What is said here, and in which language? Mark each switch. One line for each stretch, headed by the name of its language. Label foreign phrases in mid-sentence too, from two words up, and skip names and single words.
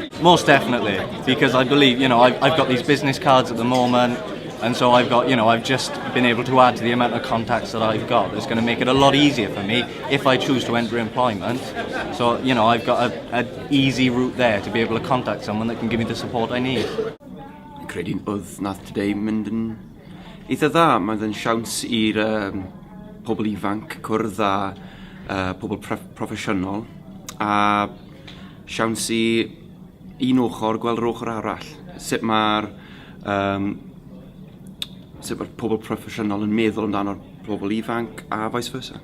English: Most definitely, because I believe, you know, I've got these business cards at the moment, and so I've got, you know, I've just been able to add to the amount of contacts that I've got. That's going to make it a lot easier for me if I choose to enter employment. So, you know, I've got an easy route there to be able to contact someone that can give me the support I need.
Welsh: Fi'n credu'n oedd nath today mynd yn eitha dda. Mae'n siawns i'r pobl ifanc cwrdd â pobl broffesiynol, a siawns i un ochr gweld yr ochr arall. Sut mae'r pobl broffesiynol yn meddwl amdano'r pobl ifanc a
English: vice versa.